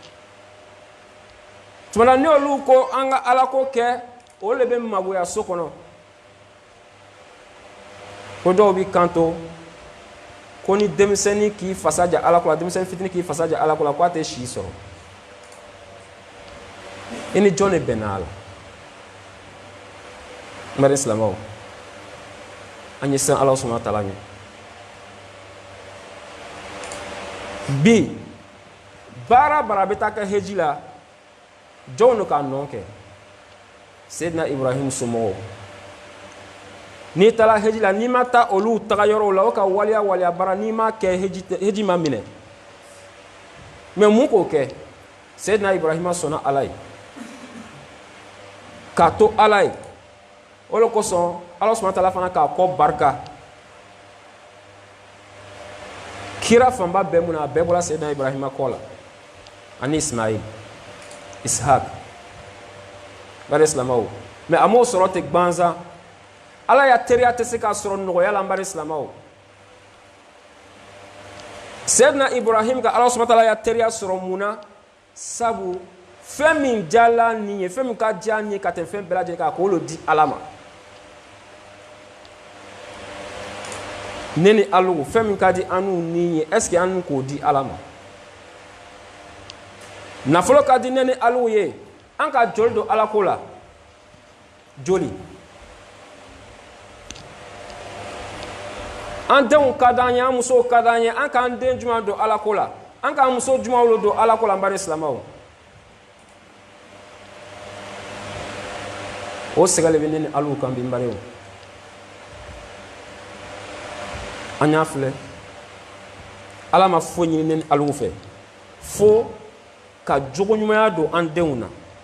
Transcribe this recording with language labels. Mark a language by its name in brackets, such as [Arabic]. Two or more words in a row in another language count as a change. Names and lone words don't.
[Bambara] tuma ni olu ko an ka Ala ko kɛ o le bɛ magoya so kɔnɔ ko dɔw bɛ kanto ko ni denmisɛnnin k'i fasa ja Ala ko la denmisɛnnin fitinin k'i fasa ja Ala ko la ko a tɛ si sɔrɔ i ni jɔn de bɛnna a la n bɛ silamɛw an ye siran [Arabic] الله سبحانه وتعالى [Bambara] ɲɛ bi baara bara bɛ taa kɛ heji la jɔnw de k'a nɔ kɛ Seydina Ibrahim somɔgɔw n'i taara heji la n'i ma taa olu taga yɔrɔw la o ka waliya bara n'i ma kɛ heji ma minɛ mais mun k'o kɛ Seydina Ibrahima sɔnna Ala ye k'a to Ala ye o de kosɔn [Arabic] الله سبحانه وتعالى [Bambara] fana k'a kɔ barika kira fanba bɛɛ mun na a bɛɛ bɔra Seydina Ibrahima kɔ la ani Ismail Ishaq bari silamɛw mais a m'o sɔrɔ ten gbanzan Ala ya teriya tɛ se k'a sɔrɔ nɔgɔya la n bari silamɛw Seydina Ibrahim ka [Arabic] الله سبحانه وتعالى [Bambara] ya teriya sɔrɔ mun na sabu fɛn min diyala nin ye fɛn min ka diya nin ye ka tɛmɛ fɛn bɛɛ lajɛlen kan k'o di Ala ma ne ni Alu fɛn min ka di an n'u ni ye [French] est ce que [Bambara] an n'u k'o di Ala ma nafolo ka di ne ni Alu ye an ka joli don Ala ko la joli an denw ka d'an ye an musow ka d'an ye an k'an den juma don Ala ko la an k'an muso jumaw don Ala ko la n bari silamɛw o sɛgɛ le bɛ ne ni Alu kan bi n bariw an y'a filɛ ala ma fo ɲini ni alu fɛ fo ka jogo ɲumanya don an denw na